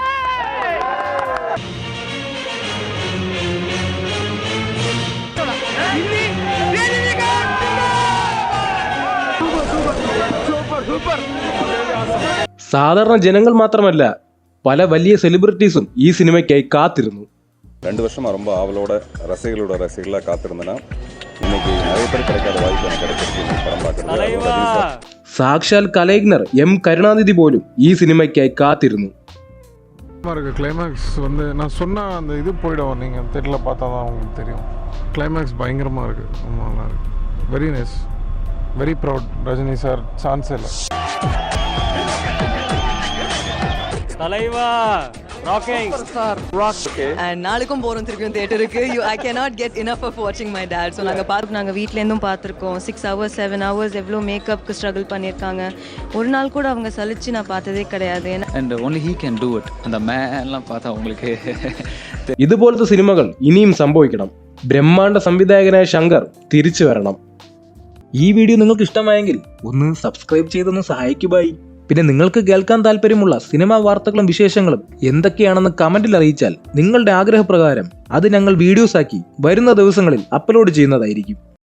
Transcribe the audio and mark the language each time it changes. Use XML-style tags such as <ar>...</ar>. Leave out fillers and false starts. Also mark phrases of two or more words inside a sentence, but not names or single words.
<ml>സാധാരണ ജനങ്ങൾ മാത്രമല്ല, പല വലിയ സെലിബ്രിറ്റീസും ഈ സിനിമയ്ക്കായി കാത്തിരുന്നു.</ml> <ta>2 வருஷமா ரொம்ப ஆவலோட ரசிகர்களா காத்திருந்தேன்னா இன்னைக்கு நிறைய பேர் கிடைக்காத வாய்ப்பு எனக்கு கிடைச்சிருக்கு படம் பார்க்கறது.</ta> <ml>സാക്ഷാൽ കലൈഗ്നർ M കരുണാനിധി പോലും ഈ സിനിമയ്ക്കായി കാത്തിരുന്നു.</ml> <ta>கிளைமேக்ஸ் நான் சொன்ன அந்த இது போயிடும், நீங்கள் தேட்டரில் பார்த்தா தான் உங்களுக்கு தெரியும். கிளைமேக்ஸ் பயங்கரமாக இருக்குது, ரொம்ப நல்லா இருக்குது.</ta> <en>very nice, very proud.</en> <ta>ரஜினி சார் சான்ஸே இல்லை.</ta> <en>தலைவா rocking star rock.</en> <ta>and நாளைக்கும் போறோம் திருப்பியும் தியேட்டருக்கு.</ta> <en>I cannot get enough of watching my dad.</en> <ta>so நாங்க வீட்ல இருந்தும் பார்த்திருக்கோம்.</ta> <en>6 hours 7 hours</en> <ta>எவ்வளோ மேக்கப்க்கு ஸ்ட்ரகிள் பண்ணியிருக்காங்க. ஒரு நாள் கூட அவங்க சலிச்சு நான் பார்த்ததே கிடையாது.</ta> <en>and only he can do it.</en> <ta>அந்த மேன்லாம் பார்த்தா உங்களுக்கு</ta> <ml>ഇതുപോലത്തെ സിനിമകൾ ഇനിയും സംഭവിക്കണം. ബ്രഹ്മാണ്ഡ സംവിധായകനായ ശങ്കർ തിരിച്ചു വരണം. ഈ വീഡിയോ നിങ്ങൾക്ക് ഇഷ്ടമായെങ്കിൽ ഒന്ന് സബ്സ്ക്രൈബ് ചെയ്തൊന്ന് സഹായിക്കുവായി. പിന്നെ നിങ്ങൾക്ക് കേൾക്കാൻ താല്പര്യമുള്ള സിനിമാ വാർത്തകളും വിശേഷങ്ങളും എന്തൊക്കെയാണെന്ന് കമന്റിൽ അറിയിച്ചാൽ നിങ്ങളുടെ ആഗ്രഹപ്രകാരം അത് ഞങ്ങൾ വീഡിയോസാക്കി വരുന്ന ദിവസങ്ങളിൽ അപ്ലോഡ് ചെയ്യുന്നതായിരിക്കും.</ml>